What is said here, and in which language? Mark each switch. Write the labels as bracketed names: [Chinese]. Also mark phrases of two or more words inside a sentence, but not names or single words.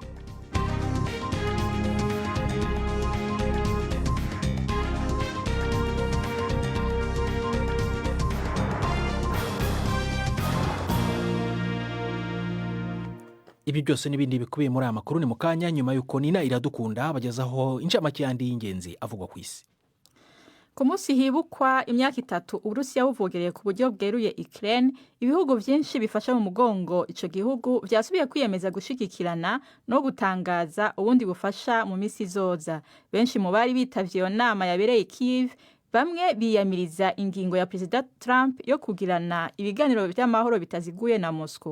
[Rundi] Ibi byose n'ibindi bikubiye muri aya makuru ni mu kanya nyuma y'uko Nina Iradukunda bagezaho incamake yandi y'ingenzi avugwa ku isi. Ku munsi hibukwa imyaka 3 Uburusiya buvogereye ku buryo bweruye Ukraine, ibihugu byinshi bifasha mu mugongo ico gihugu vyasubiye kwiyemeza gushigikirana no gutangaza ubundi bufasha mu misi zoza. Benshi mu bari bitavye iyo nama yabereye Kiev, bamwe biyamiriza ingingo ya President Trump yo kugirana ibiganiro by'amahoro bitaziguye na Moscow.